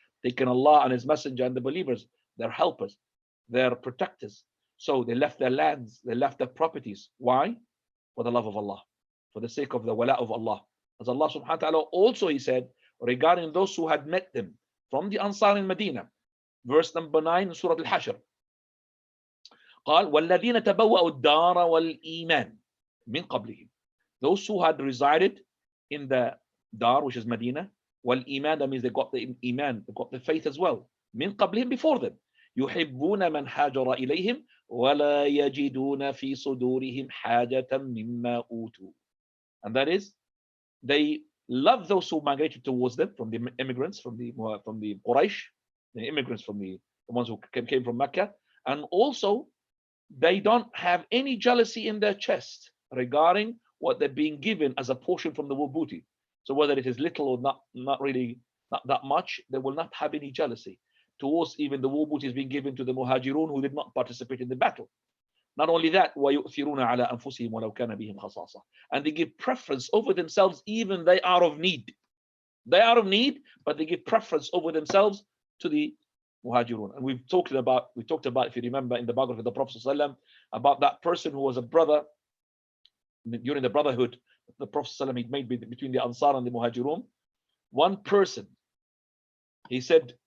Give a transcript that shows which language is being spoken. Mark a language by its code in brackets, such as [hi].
[en] Taking Allah and His Messenger and the believers, their helpers, their protectors. So they left their lands, they left their properties. Why? For the love of Allah, for the sake of the wala of Allah. As Allah subhanahu wa ta'ala also He said regarding those who had met them from the Ansar in Medina, verse number 9 in Surah Al-Hashr. [ar] قال والذين تبوأوا الدار والإيمان من قبلهم. [en] Those who had resided in the dar, which is Medina, والإيمان, that means they got the iman, they got the faith as well. [ar] من قبلهم, [en] before them. [ar] يحبون من هاجر إليهم ولا يجدون في صدورهم حاجة مما أوتوا. [en] And that is, they love those who migrated towards them, from the immigrants, from the Quraysh, the immigrants, from the ones who came from Mecca, and also they don't have any jealousy in their chest regarding what they're being given as a portion from the wool booty. So whether it is little or not really, not that much, they will not have any jealousy towards even the wool booty is being given to the muhajirun who did not participate in the battle. Not only that, [ar] وَيُؤْثِرُونَ عَلَىٰ أَنفُسِهِمْ وَلَوْ كَانَ بِهِمْ خَصَاصَةٌ. [en] And they give preference over themselves, even they are of need. They are of need, but they give preference over themselves to the muhajirun. And we talked about, if you remember, in the biography of the Prophet ﷺ, about that person who was a brother during the brotherhood the Prophet ﷺ made between the Ansar and the muhajirun. One person, he said